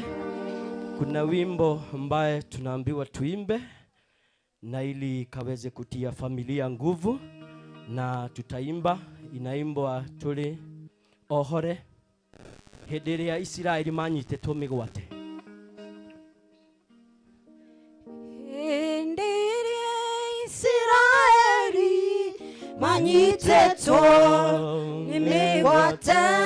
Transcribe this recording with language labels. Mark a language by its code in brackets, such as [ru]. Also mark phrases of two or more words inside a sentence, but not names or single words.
[sw] Kuna wimbo ambaye tunaambiwa tuimbe na ili kaweze kutia familia nguvu, na tutaimba. [ki] Inaimbwa tuli ohore hĩndĩ ĩrĩa Isiraeli manyitetwo mĩgwate. Hĩndĩ ĩrĩa Isiraeli manyitetwo nĩ mĩgwate,